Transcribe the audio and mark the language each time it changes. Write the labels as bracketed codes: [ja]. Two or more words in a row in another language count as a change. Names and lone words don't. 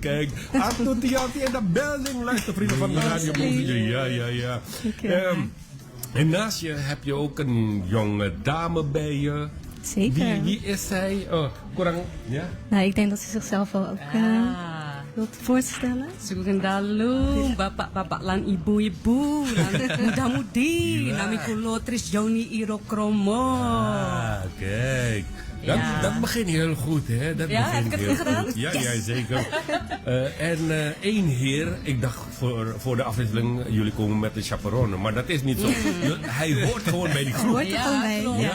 [nl] Kijk, Arto Tianti in de building. Luister, vrienden van de Radio Boomstel. Ja. En naast je heb je ook een jonge dame bij je. Zeker. Wie is zij? Kurang, ja? Nou, ik denk dat ze zichzelf wel ook wilt voorstellen. [jv] Sugendalu, bapak-bapak lan ibu-ibu, lan muda-mudi, nami kulo Tris Joni Iro Kromo. [nl] Kijk. Ja. Dat begint heel goed, hè? Dat Ja, begint heb ik het heel goed gedaan? goed. Ja, zeker. En één heer, ik dacht voor de afwisseling, jullie komen met de chaperone, maar dat is niet zo. Hij hoort gewoon bij die groep. Hoort er gewoon bij. klopt.